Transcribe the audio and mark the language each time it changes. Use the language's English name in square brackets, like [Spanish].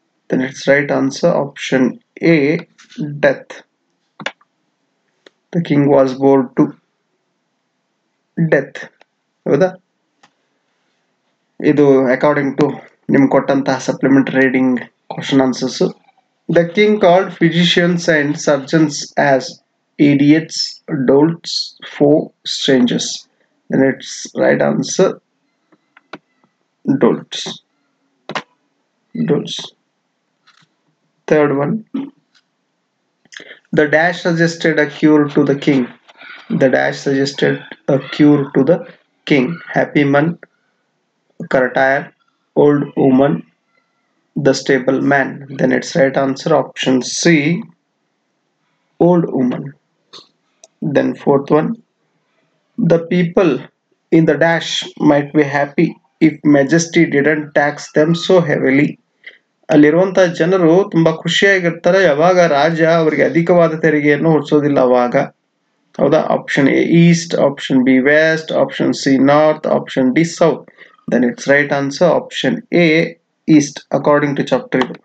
[English] Then its right answer option A, death. The king was bored to death. [Kannada] ಹೌದಾ? ಇದು [English] according to [Kannada] ನಿಮ್ಗೆ ಕೊಟ್ಟಂತಹ [English] Supplementary reading question answers. The king called physicians and surgeons as idiots, dolts, foe, strangers. Then its right answer dolts. Third one, the dash suggested a cure to the king. The dash suggested a cure to the king. Happy man, courtier, old woman, the stable man. Then its right answer option C, old woman. Then fourth one, the people in the dash might be happy if majesty didn't tax them so heavily. [Kannada] ಅಲ್ಲಿರುವಂತಹ ಜನರು ತುಂಬಾ ಖುಷಿಯಾಗಿರ್ತಾರೆ ಯಾವಾಗ ರಾಜ ಅವರಿಗೆ ಅಧಿಕವಾದ ತೆರಿಗೆಯನ್ನು ಹೊರಿಸೋದಿಲ್ಲ ಅವಾಗ. ಹೌದಾ? [English] Option A east, option B west, option C north, option D south. Then it's right answer option A east according to chapter.